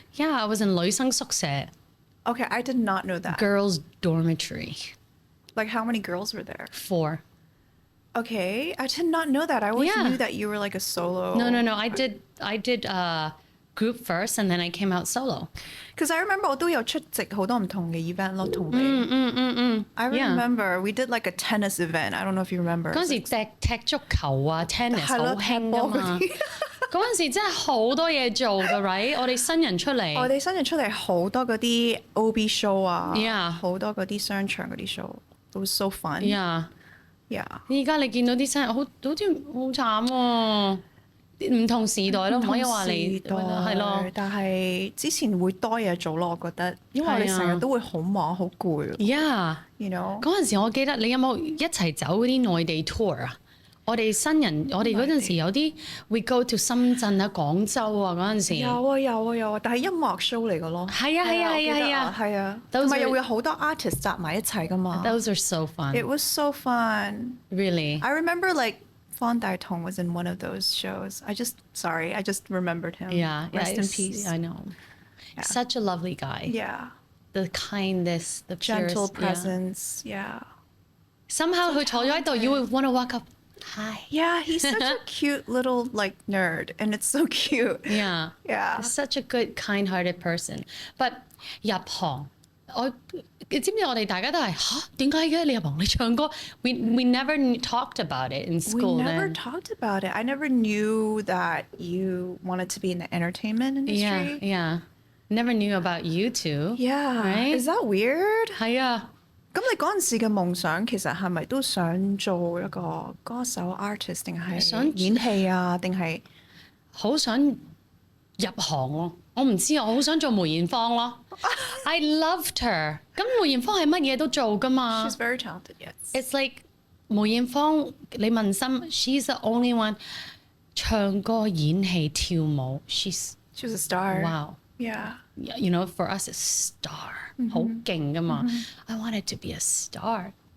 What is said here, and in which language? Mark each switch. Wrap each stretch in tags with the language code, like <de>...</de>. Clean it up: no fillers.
<en>Yeah, I was in</en> <yue>女生宿舍。</yue> <en>Okay, I did not know that. Girls dormitory. Like how many girls were there? 4. Okay, I did not know that. I always Yeah. knew that you were like a solo. No. I did group first, and then I came out solo. Because I remember</en> <yue>我都有出席好多唔同嘅 event 咯，同你。</yue> <en>I remember we did like a tennis event. I don't know if you remember.</en> <yue>嗰陣時踢足球啊 ，tennis 好興㗎嘛。嗰陣時真係好多嘢做㗎 ，right？我哋新人出嚟。我哋新人出嚟好多嗰啲 OB show 啊</yue> <en>Yeah.</en> <yue>好多嗰啲商場嗰啲 show.</yue> <en>It was so fun. Yeah. Yeah.</en> <yue>而家你見到啲新人好似好慘喎。唔同時代咯，唔可以話你係咯。但係之前會多嘢做咯，我覺得，因為我哋成日都會好忙好攰。</yue> <en>Yeah, you know</en> <yue>嗰陣時我記得你有冇一齊走嗰啲內地 tour 啊？我哋新人，我哋嗰陣時有啲</yue> <en>we go to</en> <yue>深圳啊、廣州啊嗰陣時。有啊，但係音樂 show 嚟嘅咯。係啊，同埋又會有好多 artist 集埋一齊㗎嘛。</yue> <en>Those are so fun. It was so fun. Really. I remember like Phong Dai Tong was in one of those shows. I just remembered him. Yeah. Rest in peace. I know. Yeah. Such a lovely guy. Yeah. The kindness, the Gentle purest, presence. Yeah. Somehow</en> <yue>佢坐咗喺度</yue> <en>you would want to walk up. Hi. Yeah, he's such a cute little like nerd, and it's so cute. Yeah. Yeah. Such a good, kind-hearted person.</en> <yue>But 入行，你知唔知我哋大家都係嚇點解嘅？你入行你唱歌，</yue> <en>we never talked about it in school. We never then. talked about it. I never knew that you wanted to be in the entertainment industry. Yeah. Never knew about you two. Yeah. Right? Is that weird?</en> <yue>係啊。咁你嗰陣時嘅夢想其實係咪都想做一個歌手 artist 定係想演戲啊？定係好想入行咯我唔知啊，我好想做梅艷芳咯。</yue> <en>I loved her。</en> <yue>咁梅艷芳係乜嘢都做㗎嘛。</yue> <en>She's very talented, yes. It's like 梅艷芳，</en> <yue>你問心</yue> <en>，she's the only one</en> <yue>唱歌、演戲、跳舞。</yue> <en>She was a star. Wow. Yeah. You know, for us, it's star.</en> <yue>好勁㗎嘛。</yue> <en>I wanted to be a star.</en>